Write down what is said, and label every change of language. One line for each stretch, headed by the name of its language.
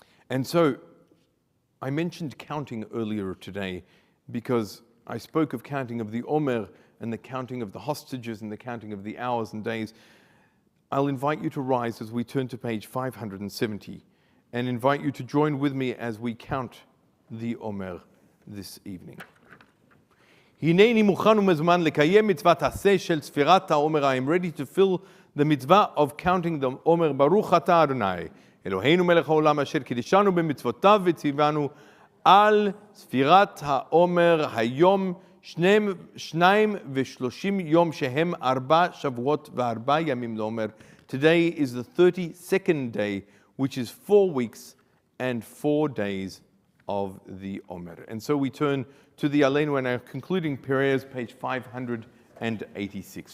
English: And so I mentioned counting earlier today because I spoke of counting of the Omer and the counting of the hostages and the counting of the hours and days. I'll invite you to rise as we turn to page 570 and invite you to join with me as we count the Omer this evening.
Hebrew: הנני מוכן ומזמן לקיים מצוות עשה של ספירת העומר.
English: I am ready to fill the mitzvah of counting the Omer.
Hebrew: ברוך אתה אדוני אלוהינו מלך העולם אשר קידשנו במצוותיו וציוונו על ספירת העומר היום 32 יום שהם 4 שבועות ו4 ימים לעומר.
English: Today is the 32nd day, which is 4 weeks and 4 days of the Omer. And so we turn to the Aleinu and our concluding prayers, page 586.